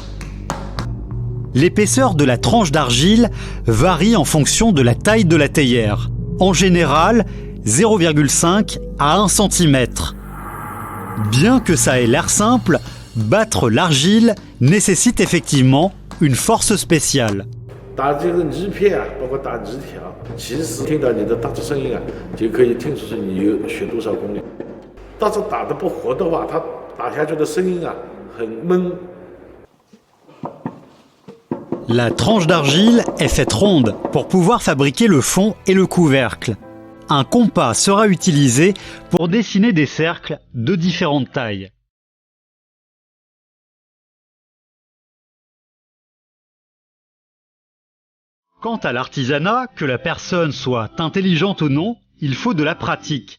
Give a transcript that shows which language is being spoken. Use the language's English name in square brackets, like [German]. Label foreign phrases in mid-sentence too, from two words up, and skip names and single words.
[French] L'épaisseur de la tranche d'argile varie en fonction de la taille de la théière. En général, 0,5 à 1 cm. Bien que ça ait l'air simple, battre l'argile nécessite effectivement une force spéciale. [Chinese] 打这个泥片啊，包括打泥条，其实听到你的打字声音啊，就可以听出是你有学多少功力。但是打得不活的话，它打下去的声音啊很闷。 [French] La tranche d'argile est faite ronde pour pouvoir fabriquer le fond et le couvercle. Un compas sera utilisé pour dessiner des cercles de différentes tailles. Quant à l'artisanat, que la personne soit intelligente ou non, il faut de la pratique.